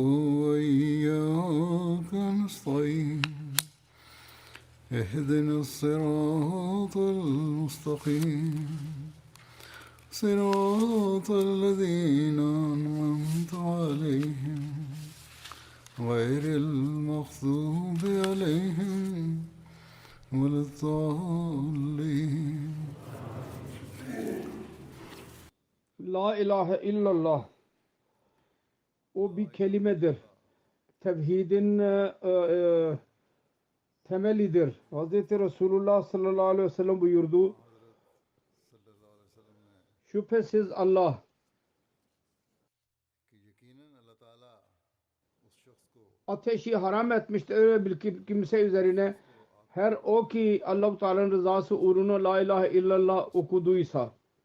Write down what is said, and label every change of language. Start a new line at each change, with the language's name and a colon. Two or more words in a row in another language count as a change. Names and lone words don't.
Arabic: وإياك نستعين اهدنا الصراط المستقيم صراط الذين أنعمت عليهم غير المغضوب عليهم ولا الضالين. لا إله إلا الله
Turkish: o bir kelimedir. Tevhidin temelidir. Hz. Resulullah
Arabic: صلى الله عليه وسلم
Turkish: buyurdu. Şüphesiz Allah ateşi haram etmiştir öyle bir kimse üzerine her o ki Allah-u Teala'nın rızası uğruna
Arabic: لا إله إلا الله
Turkish: okuduysa,